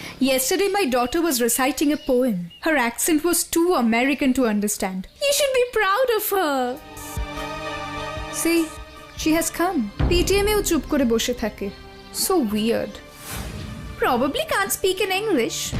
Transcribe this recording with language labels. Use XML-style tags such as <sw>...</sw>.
<en>Yesterday my daughter was reciting a poem. Her accent was too American to understand. You should be proud of her. See, she has come.</en> <bn>PTM-এও চুপ করে বসে থাকে.</bn> <en>So weird. Probably can't speak in English.</en>